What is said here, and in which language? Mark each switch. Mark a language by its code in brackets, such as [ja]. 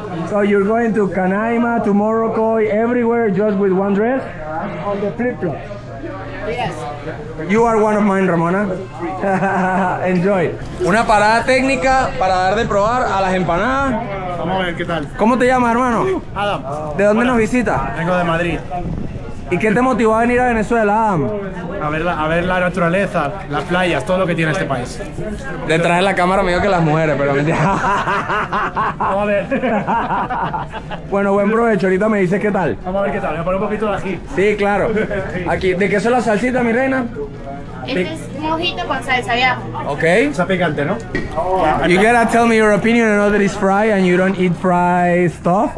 [en] So you're going to Canaima, to Morocco, everywhere just with one dress? On the flip-flops. Yes. You are one of mine, Ramona. Enjoy. [es] Una parada técnica para dar de probar a las empanadas. Vamos a ver qué tal. ¿Cómo te llamas, hermano? Adam, ¿De dónde nos visitas? vengo de Madrid. ¿Y qué te motivó a venir a Venezuela, Adam? A ver la naturaleza, las playas, todo lo que tiene este país. Detrás de la cámara me dijo que las mujeres, pero mentira. Vamos a ver. Bueno, buen provecho. Ahorita me dices qué tal. Vamos a ver qué tal. Me pone un poquito de ají. Sí, claro. Aquí, ¿de qué son las salsitas, mi reina? Este es mojito con salsa de ajo. Okay. Está picante, ¿no? [en] You gotta tell me your opinion. I know that it's fried and you don't eat fried stuff.